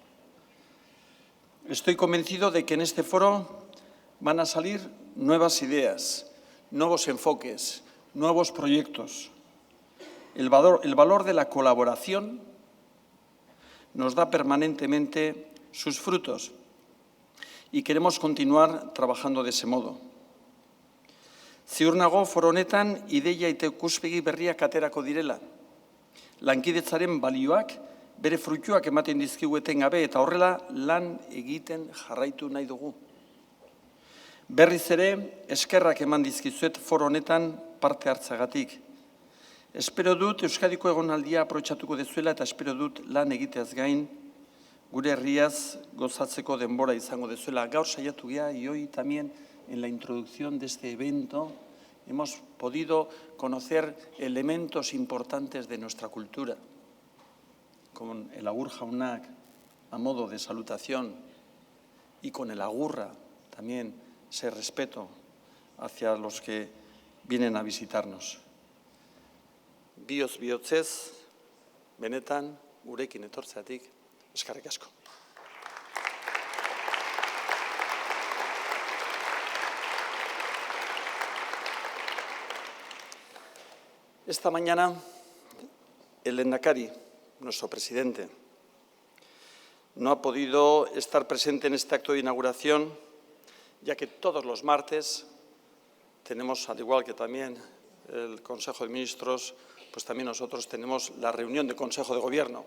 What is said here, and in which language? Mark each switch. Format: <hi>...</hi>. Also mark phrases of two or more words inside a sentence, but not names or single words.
<es>Estoy convencido de que en este foro van a salir nuevas ideas, nuevos enfoques, nuevos proyectos. El valor de la colaboración nos da permanentemente sus frutos y queremos continuar trabajando de ese modo.</es> <eu>Ziur nago foro honetan ideia eta ikuspegi berriak aterako direla. Lankidetzaren balioak bere fruituak ematen dizkigu etengabe eta horrela lan egiten jarraitu nahi dugu. Berriz ere, eskerrak eman dizkizuet foro honetan parte hartzagatik. Espero dut Euskadiko egonaldia aprobetxatuko dezuela eta espero dut lan egiteaz gain gure herriaz gozatzeko denbora izango dezuela. Gaur saiatu gea</eu> <es>y hoy también en la introducción de este evento hemos podido conocer elementos importantes de nuestra cultura, con el agur jaunak a modo de salutación y con el agurra también ese respeto hacia los que vienen a visitarnos.</es> <eu>Bioz bihotzez, benetan, gurekin etortzeatik, eskerrik asko.</eu> <es>Esta mañana, el lehendakari, nuestro presidente, no ha podido estar presente en este acto de inauguración, ya que todos los martes tenemos, al igual que también el Consejo de Ministros, pues también nosotros tenemos la reunión de Consejo de Gobierno.</es>